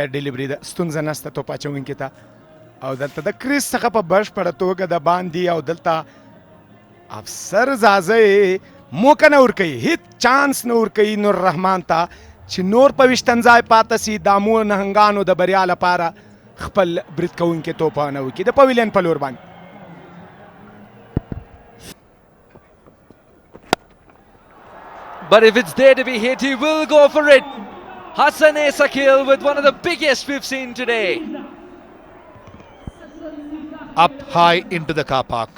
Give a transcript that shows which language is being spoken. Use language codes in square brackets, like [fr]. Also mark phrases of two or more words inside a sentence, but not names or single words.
[ps] ډیلیوري ده ستونزه نشته توپ اچوونکي ته او دلته د کریس څخه په بشپړه توګه د باندې او دلته افسر زازه موقع نه ورکوي هیڅ چانس نه ورکوي نور رحمان ته چې نور په ویشتن ځای پاته سي د امو نهنګانو د بریا لپاره خپل برید کوونکي توپانه وکړي د پویلین په لور باندې [en] But if it's there to be hit, he will go for it. Hassan Esakil with one of the biggest we've seen today. Up high into the car park.